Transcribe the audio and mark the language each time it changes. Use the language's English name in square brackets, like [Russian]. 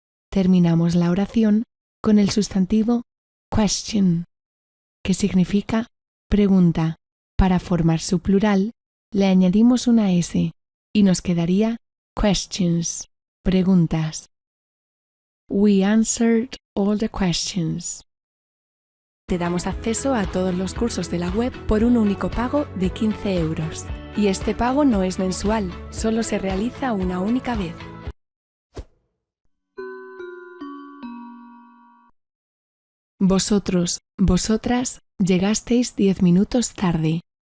[Spanish] Terminamos la oración con el sustantivo question, que significa pregunta. Para formar su plural, le añadimos una S y nos quedaría questions, preguntas. [English] We answered all the questions. [Spanish] Te damos acceso a todos los cursos de la web por un único pago de 15 €. Y este pago no es mensual, solo se realiza una única vez. Vosotros, vosotras, llegasteis 10 minutos tarde.